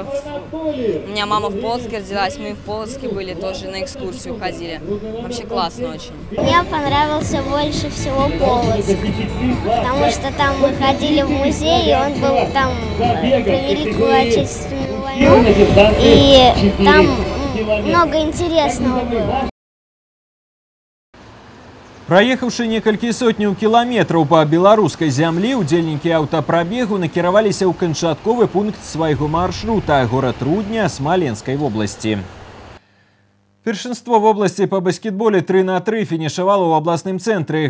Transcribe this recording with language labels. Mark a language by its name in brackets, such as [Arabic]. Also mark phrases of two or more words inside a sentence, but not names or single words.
[Russian] У меня мама в Полоцке родилась, мы в Полоцке были, тоже на экскурсию ходили. Вообще классно очень. Мне понравился больше всего Полоцк, потому что там мы ходили в музей, и он был там про Великую Отечественную войну, и там много интересного было. [Belarusian] Праехаўшы некалькі сотняў кіламетраў па беларускай зямлі, удзельнікі аўтапрабегу накіраваліся ў канчатковы пункт свайго маршрута – горад Рудня Смаленскай вобласці. Першынство вобласці па баскетболе 3-3 фінішавала ў абласным цэнтры.